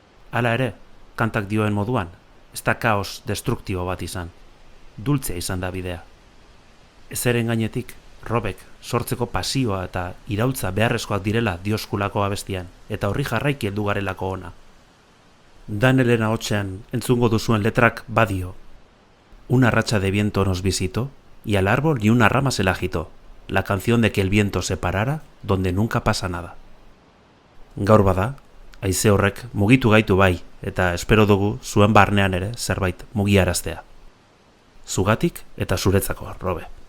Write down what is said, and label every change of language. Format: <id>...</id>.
<eu>Hala ere, kantak dioen moduan, ez da kaos destruktibo bat izan. Dultzea izan da bidea. Ezeren gainetik, Robek sortzeko pasioa eta iraultza beharrezkoak direla dioskulako abestian, eta horri jarraiki heldu garelako ona. Danielen ahotsean entzungo duzuen letrak badio.</eu> <es>Una racha de viento nos visitó, y al árbol ni una rama se la agitó. La canción de que el viento se parara, donde nunca pasa nada.</es> <eu>Gaur bada, haize horrek mugitu gaitu bai, eta espero dugu zuen barnean ere zerbait mugiaraztea. Zugatik eta zuretzako, Robe.</eu>